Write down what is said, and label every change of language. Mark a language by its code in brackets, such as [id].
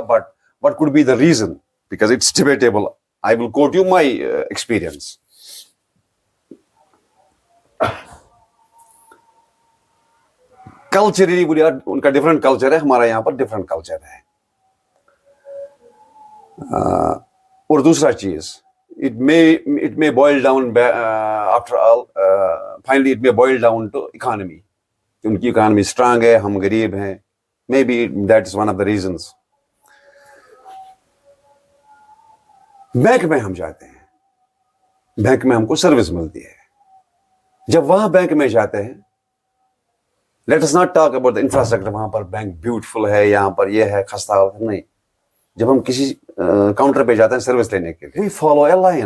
[en] But what could be the reason because it's debatable. I will quote you my experience. [hi] Culturally उनका different culture है, हमारा यहाँ पर different culture है. और दूसरा चीज [en] it may boil down after all finally it may boil down to economy. [hi] उनकी इकोनॉमी स्ट्रांग है, हम गरीब हैं. [en] Maybe that is one of the reasons. [hi] Bank में हम जाते हैं, बैंक में हमको सर्विस मिलती है. जब वहां बैंक में जाते हैं, [en] Let us not talk about the infrastructure. [hi] वहां पर बैंक ब्यूटीफुल है, यहाँ पर ये है, खस्ता है नहीं. जब हम किसी काउंटर पे जाते हैं सर्विस लेने के लिए, [en] Follow a line.